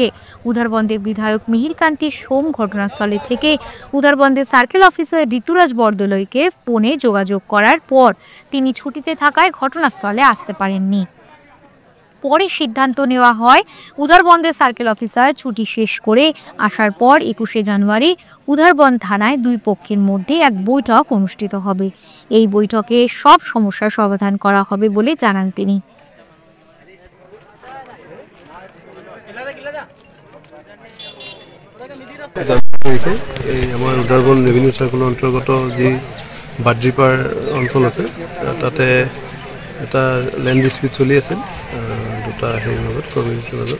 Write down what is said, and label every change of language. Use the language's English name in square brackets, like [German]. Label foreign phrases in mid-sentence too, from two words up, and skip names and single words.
[Bangla] উধারবন্দের বিধায়ক মিহিরকান্তি সোম ঘটনাস্থলে থেকে উধারবন্দের সার্কেল অফিসার ঋতুরাজ বরদলৈকে ফোনে যোগাযোগ করার পর তিনি ছুটিতে থাকায় ঘটনাস্থলে আসতে পারেননি। পরে সিদ্ধান্ত নেওয়া হয় উধারবন্দের সার্কেল অফিসার ছুটি শেষ করে আসার পর 21 জানুয়ারি উধারবন্দ থানায় দুই পক্ষের মধ্যে এক বৈঠক অনুষ্ঠিত হবে। এই বৈঠকে সব সমস্যার সমাধান করা হবে বলে জানান তিনি। [Assamese] আমাৰ উধাৰবন্দ [English] revenue circle [Assamese] অন্তৰ্গত যি বাদ্ৰিপাড় অঞ্চল আছে, তাতে এটা [English] land dispute [Assamese] চলি আছিল দুটা হেৰিৰ মাজত, কমিউনিটিৰ মাজত।